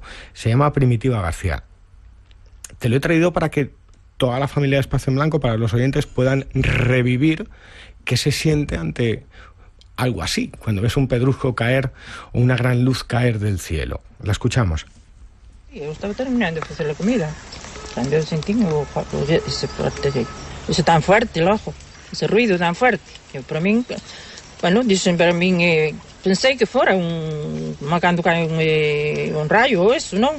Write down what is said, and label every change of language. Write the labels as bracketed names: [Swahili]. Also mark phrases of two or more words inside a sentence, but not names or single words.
[Spanish] Se llama Primitiva García. Te lo he traído para que toda la familia de Espacio en Blanco, para los oyentes, puedan revivir qué se siente ante algo así, cuando ves un pedrusco caer o una gran luz caer del cielo. La escuchamos. [Galician] Eu estaba terminando de facer a comida, cando eu sentín ese tan fuerte, logo, ese ruido tan fuerte, que para min, bueno, dicen para min, pensei que fora cando cae un rayo ou eso, non?